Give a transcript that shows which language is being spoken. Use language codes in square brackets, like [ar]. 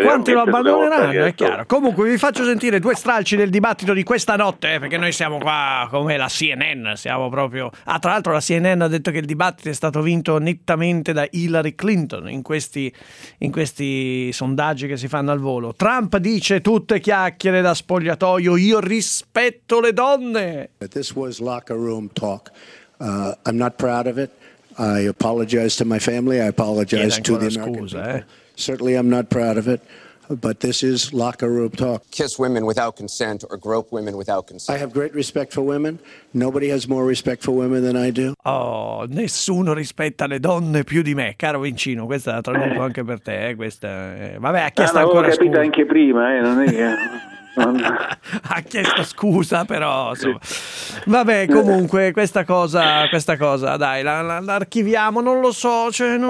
[it] e quanti lo abbandoneranno, è chiaro. Comunque vi faccio sentire due stralci del dibattito di questa notte, perché noi siamo qua come la CNN, siamo proprio... tra l'altro la CNN ha detto che il dibattito è stato vinto nettamente da Hillary Clinton in questi sondaggi che si fanno al volo. Trump dice tutte chiacchiere da spogliatoio, io rispetto le donne. [en] This was locker room talk. I'm not proud of it. I apologize to my family. I apologize to the American people. Certainly I'm not proud of it. but this is locker room talk. Kiss women without consent or grope women without consent. I have great respect for women. Nobody has more respect for women than I do. [it] Oh, nessuno rispetta le donne più di me, caro Vincino. Questa la traduco anche per te. Questa, vabbè, ha chiesto ancora scusa. L'avevo capito anche prima, non è che... ha chiesto scusa, però insomma. Vabbè, comunque questa cosa dai, l'archiviamo, non lo so, cioè, non